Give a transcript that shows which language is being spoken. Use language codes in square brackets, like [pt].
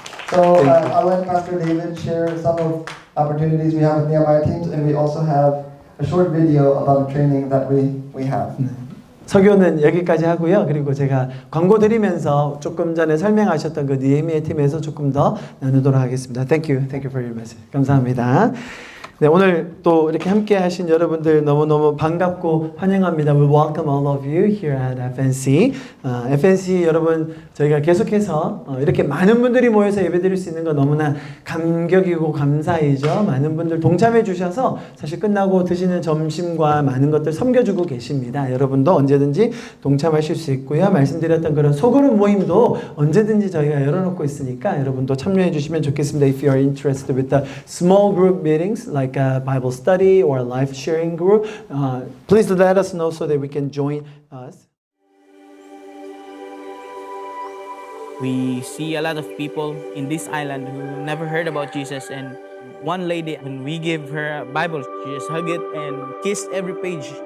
[en] So I'll let Pastor David share some of opportunities we have with Nehemiah Teams, and we also have a short video about the training that we have. [ko] 설교는 여기까지 하고요. 그리고 제가 광고 드리면서 조금 전에 설명하셨던 그 느헤미야 팀에서 조금 더 나누도록 하겠습니다. [en] Thank you for your message. [ko] 감사합니다. 네, 오늘 또 이렇게 함께 하신 여러분들 너무너무 반갑고 환영합니다. [en] We welcome all of you here at FNC. [ko] FNC 여러분 저희가 계속해서 이렇게 많은 분들이 모여서 예배드릴 수 있는 건 너무나 감격이고 감사이죠. 많은 분들 동참해 주셔서 사실 끝나고 드시는 점심과 많은 것들 섬겨주고 계십니다. 여러분도 언제든지 동참하실 수 있고요. 말씀드렸던 그런 소그룹 모임도 언제든지 저희가 열어놓고 있으니까 여러분도 참여해 주시면 좋겠습니다. [en] If you are interested with the small group meetings like a Bible study or a life sharing group, please let us know so that we can join us. We see a lot of people in this island who never heard about Jesus, and one lady, when we give her a Bible, she just hugged it and kissed every page.